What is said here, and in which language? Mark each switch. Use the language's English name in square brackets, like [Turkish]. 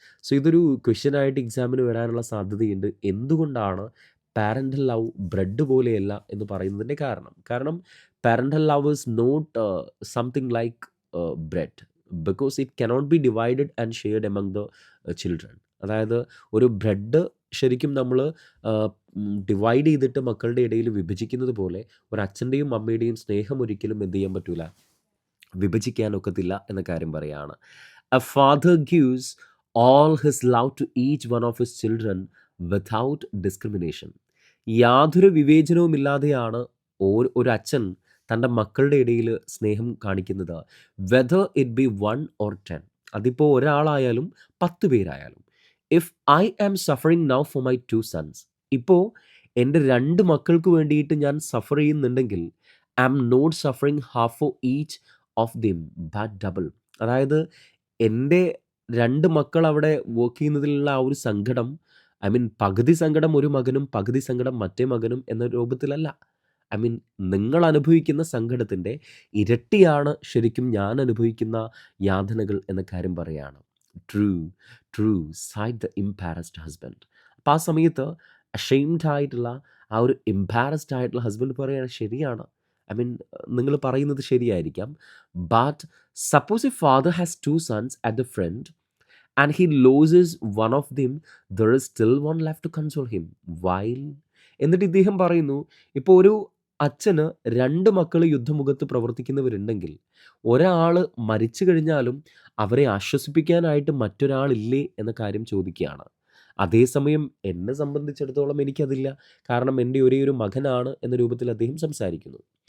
[Malayalam] So ഇതൊരു ക്വസ്റ്റ്യനായിട്ട് എക്സാമിന് വരാനുള്ള സാധ്യതയുണ്ട്. എന്തുകൊണ്ടാണ് പാരൻ്റൽ ലവ് ബ്രെഡ് പോലെയല്ല എന്ന് പറയുന്നതിൻ്റെ കാരണം [English] Parental love is not something like bread because it cannot be divided and shared among the children. [Malayalam] അതായത് ഒരു ബ്രെഡ് ശരിക്കും നമ്മൾ ഡിവൈഡ് ചെയ്തിട്ട് മക്കളുടെ ഇടയിൽ വിഭജിക്കുന്നത് പോലെ ഒരു അച്ഛൻ്റെയും അമ്മയുടെയും സ്നേഹം ഒരിക്കലും എന്ത് ചെയ്യാൻ പറ്റൂല, വിഭജിക്കാനൊക്കത്തില്ല എന്ന കാര്യം പറയുകയാണ്. [English] A father gives all his love to each one of his children without discrimination. [Malayalam] യാതൊരു വിവേചനവുമില്ലാതെയാണ് ഒരു അച്ഛൻ തൻ്റെ മക്കളുടെ ഇടയിൽ സ്നേഹം കാണിക്കുന്നത്. [English] whether it be 1 or 10, [Malayalam] അതിപ്പോൾ ഒരാളായാലും 10 പേരായാലും. [English] if I am suffering now for my 2 sons, [Malayalam] ഇപ്പോൾ എൻ്റെ 2 മക്കൾക്ക് വേണ്ടിയിട്ട് ഞാൻ സഫർ ചെയ്യുന്നുണ്ടെങ്കിൽ [English] I am not suffering half for each of them but double. [Malayalam] അതായത് എൻ്റെ 2 മക്കൾ അവിടെ വർക്ക് ചെയ്യുന്നതിലുള്ള ആ ഒരു സങ്കടം, ഐ മീൻ പകുതി സങ്കടം ഒരു മകനും പകുതി സങ്കടം മറ്റേ മകനും എന്ന രൂപത്തിലല്ല. ഐ മീൻ നിങ്ങൾ അനുഭവിക്കുന്ന സങ്കടത്തിൻ്റെ ഇരട്ടിയാണ് ശരിക്കും ഞാൻ അനുഭവിക്കുന്ന യാതനകൾ എന്ന കാര്യം പറയുകയാണ്. [English] True side the embarrassed husband. [Malayalam] അപ്പോൾ ആ സമയത്ത് അഷെയിംഡ് ആയിട്ടുള്ള ആ ഒരു ഇംപാരസ്ഡ് ആയിട്ടുള്ള ഹസ്ബൻഡ് പറയുകയാണ് ശരിയാണ്. ഐ മീൻ നിങ്ങൾ പറയുന്നത് ശരിയായിരിക്കാം. [English] But suppose a father has 2 sons at the front and he loses one of them, there is still one left to console him. [Malayalam] While എന്നിട്ട് ഇദ്ദേഹം പറയുന്നു, ഇപ്പോൾ ഒരു അച്ഛന് 2 മക്കൾ യുദ്ധമുഖത്ത് പ്രവർത്തിക്കുന്നവരുണ്ടെങ്കിൽ ഒരാൾ മരിച്ചു കഴിഞ്ഞാലും അവരെ ആശ്വസിപ്പിക്കാനായിട്ട് മറ്റൊരാളില്ലേ എന്ന കാര്യം ചോദിക്കുകയാണ്. അതേസമയം എന്നെ സംബന്ധിച്ചിടത്തോളം എനിക്കതില്ല, കാരണം എൻ്റെ ഒരേ ഒരു മകനാണ് എന്ന രൂപത്തിൽ അദ്ദേഹം സംസാരിക്കുന്നു.